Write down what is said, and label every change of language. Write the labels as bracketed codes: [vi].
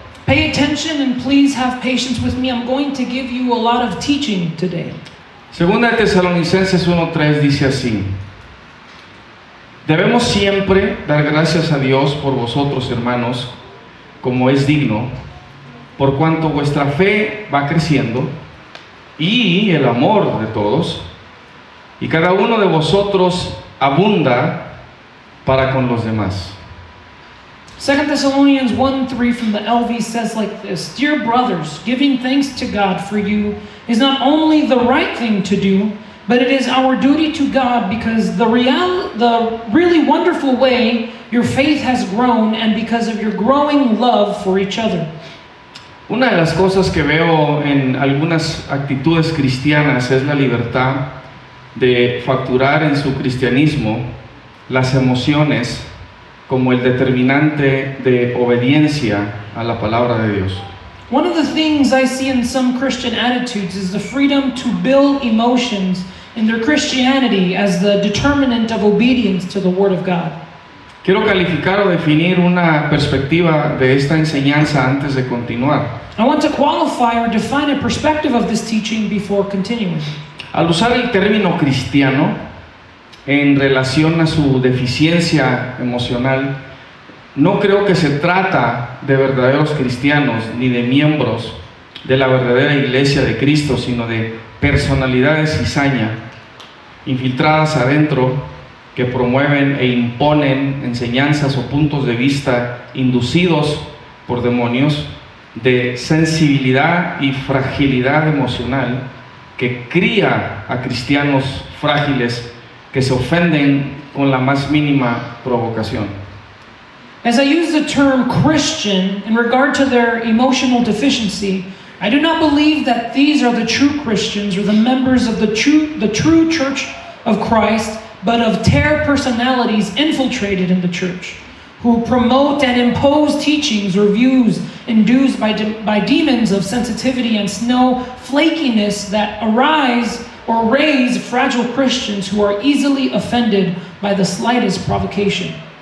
[en] Pay attention and please have patience with me. I'm going to give you a lot of teaching today. [es] Segunda de Tesalonicenses 1:3 dice así: debemos siempre dar gracias a Dios por vosotros, hermanos, como es digno, por cuanto vuestra fe va creciendo y el amor de todos, y cada uno de vosotros abunda para con los demás. [en] 2 Thessalonians 1:3 from the LV says like this: Dear brothers, giving thanks to God for you is not only the right thing to do, but it is our duty to God because the really wonderful way your faith has grown and because of your growing love for each other. [es] Una de las cosas que veo en algunas actitudes cristianas es la libertad de facturar en su cristianismo las emociones como el determinante de obediencia a la palabra de Dios. [en] One of the things I see in some Christian attitudes is the freedom to build emotions in their Christianity as the determinant of obedience to the Word of God. [es] Quiero calificar o definir una perspectiva de esta enseñanza antes de continuar. [en] I want to qualify or define a perspective of this teaching before continuing. [es] Al usar el término cristiano en relación a su deficiencia emocional, no creo que se trata de verdaderos cristianos ni de miembros de la verdadera iglesia de Cristo, sino de personalidades cizaña, infiltradas adentro, que promueven e imponen enseñanzas o puntos de vista inducidos por demonios de sensibilidad y fragilidad emocional que cría a cristianos frágiles que se ofenden con la más mínima provocación. [en] As I use the term Christian in regard to their emotional deficiency, I do not believe that these are the true Christians or the members of the true church of Christ, but of terror personalities infiltrated in the church, who promote and impose teachings or views induced by demons of sensitivity and snowflakiness that arise or raise fragile Christians who are easily offended by the slightest provocation.